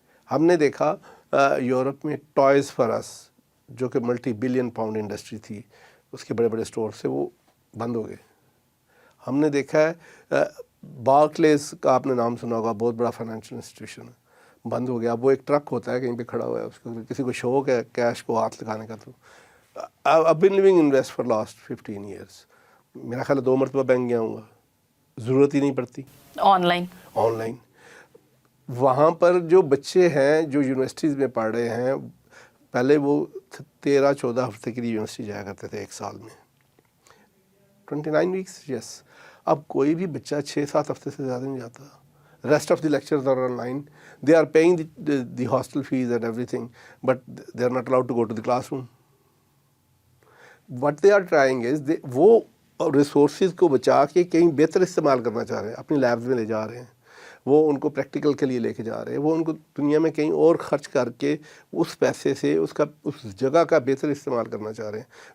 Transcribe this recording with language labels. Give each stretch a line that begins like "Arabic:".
Urdu: ہم نے دیکھا یورپ میں ٹوائز فار اس جو کہ ملٹی بلین پاؤنڈ انڈسٹری تھی, اس کے بڑے بڑے اسٹور سے وہ بند ہو گئے. ہم نے دیکھا ہے بارکلیز کا آپ نے نام سنا ہوگا, بہت بڑا فائنینشیل انسٹیٹیوشن ہے, بند ہو گیا. وہ ایک ٹرک ہوتا ہے کہیں پہ کھڑا ہوا ہے, اس کو کسی کو شوق ہے کیش کو ہاتھ لگانے کا.
English: تو I've been living in West for last 15 years.
Urdu: میرا خیال ہے 2 مرتبہ بینک گیا ہوں گا, ضرورت ہی نہیں پڑتی. آن لائن وہاں پر جو بچے ہیں جو یونیورسٹیز میں پڑھ رہے ہیں, پہلے وہ 13-14 ہفتے کے لیے یونیورسٹی جایا کرتے تھے ایک سال میں, 29 weeks, یس. اب کوئی بھی بچہ 6-7 ہفتے سے زیادہ نہیں جاتا.
English: Rest of the lectures are online. They are paying the hostel fees and everything, but they are not allowed to go to the classroom. What they are trying is
Urdu: وہ ریسورسز کو بچا کے کہیں بہتر استعمال کرنا چاہ رہے ہیں, اپنی لیبز میں لے جا رہے ہیں, وہ ان کو پریکٹیکل کے لیے لے کے جا رہے ہیں, وہ ان کو دنیا میں کہیں اور خرچ کر کے اس پیسے سے اس جگہ کا بہتر استعمال کرنا چاہ رہے ہیں.